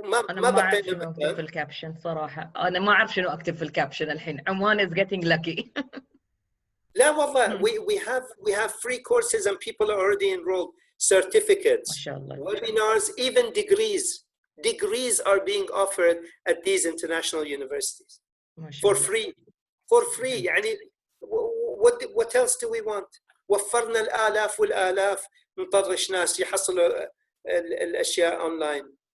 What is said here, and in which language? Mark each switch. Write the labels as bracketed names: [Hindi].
[Arabic] أنا ما أعرف شنو أكتب في الكابشن صراحة. أنا ما أعرف شنو أكتب في الكابشن الحين. [English] Oman is getting lucky. [Arabic] لا والله [English] we have free courses and people are already enrolled. Certificates, [Arabic] ما شاء الله. [English] webinars, even degrees are being offered at these international universities for free. [Arabic] يعني [English] what else do we want؟ [Arabic] وفرنا الآلاف والآلاف، نطرش ناس يحصلوا الأشياء أونلاين.